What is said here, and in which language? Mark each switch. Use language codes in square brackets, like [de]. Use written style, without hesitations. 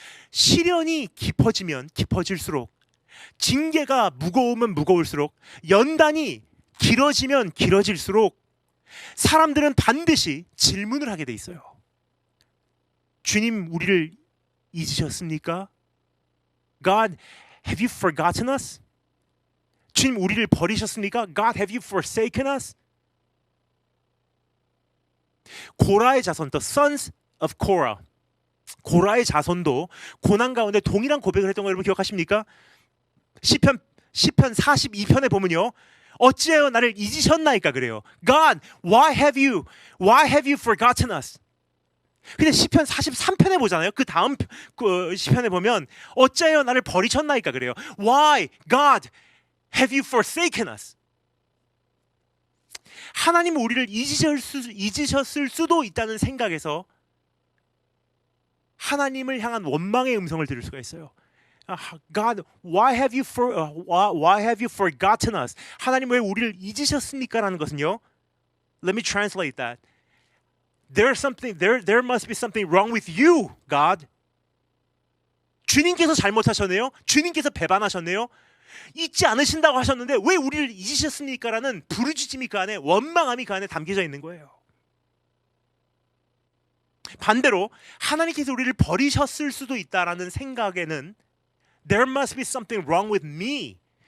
[ko] 시련이 깊어지면 깊어질수록, 징계가 무거우면 무거울수록, 연단이 길어지면 길어질수록 사람들은 반드시 질문을 하게 돼 있어요. 주님, 우리를 잊으셨습니까? [en] God, have you forgotten us? [ko] 주님, 우리를 버리셨습니까? [en] God, have you forsaken us? [ko] 고라의 자손, [en] the sons of Korah, [ko] 고라의 자손도 고난 가운데 동일한 고백을 했던 거 여러분 기억하십니까? 시편 42편에 보면요, 어찌하여 나를 잊으셨나이까 그래요. [en] God, why have you forgotten us? [ko] 근데 시편 43편에 보잖아요. 그 다음 시편에 보면 어찌하여 나를 버리셨나이까 그래요. [en] Why, God, have you forsaken us? [ko] 하나님은 우리를 잊으셨을 수도 있다는 생각에서 하나님을 향한 원망의 음성을 들을 수가 있어요. [en] God, why have you forgotten us? [ko] 하나님 왜 우리를 잊으셨습니까? 라는 것은요, [en] let me translate that. There must be something wrong with you, God. [ko] 주님께서 잘못하셨네요. 주님께서 배반하셨네요. 잊지 않으신다고 하셨는데 왜 우리를 잊으셨습니까? 라는 부르짖음이 그 안에, 원망함이 그 안에 담겨져 있는 거예요. 반대로 하나님께서 우리를 버리셨을 수도 있다라는 생각에는 [en] There must be something wrong with me.